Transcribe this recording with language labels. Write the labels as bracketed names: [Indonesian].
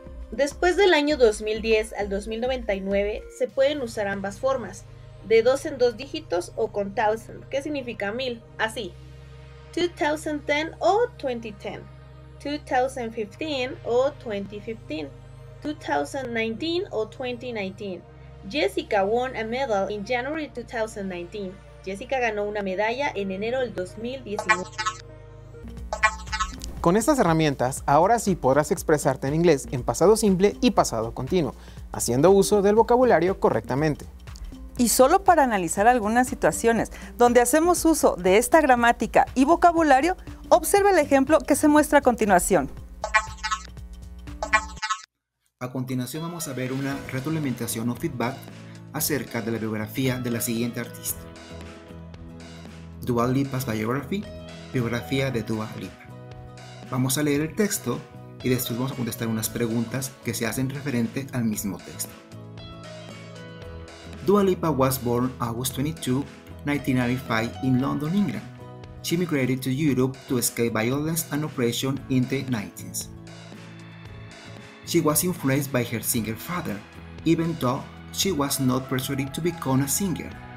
[Spanish] Después del año 2010 al 2099 se pueden usar ambas formas, de 2 en 2 dígitos o con thousand, que significa 1000, así, 2010 o 2010, 2015 o 2015, 2019 o 2019. [English] Jessica won a medal in January 2019. [Spanish] Jessica ganó una medalla en enero del 2019. Con estas herramientas, ahora sí podrás expresarte en inglés en pasado simple y pasado continuo, haciendo uso del vocabulario correctamente. Y solo para analizar algunas situaciones donde hacemos uso de esta gramática y vocabulario, observa el ejemplo que se muestra a continuación. A continuación vamos a ver una retroalimentación o feedback acerca de la biografía de la siguiente artista. [English] Dua Lipa's Biography, [Spanish] biografía de Dua Lipa. Vamos a leer el texto y después vamos a contestar unas preguntas que se hacen referente al mismo texto. [English] Dua Lipa was born August 22, 1995 in London, England. She migrated to Europe to escape violence and oppression in the 1990s. She was influenced by her singer father, even though she was not persuaded to become a singer.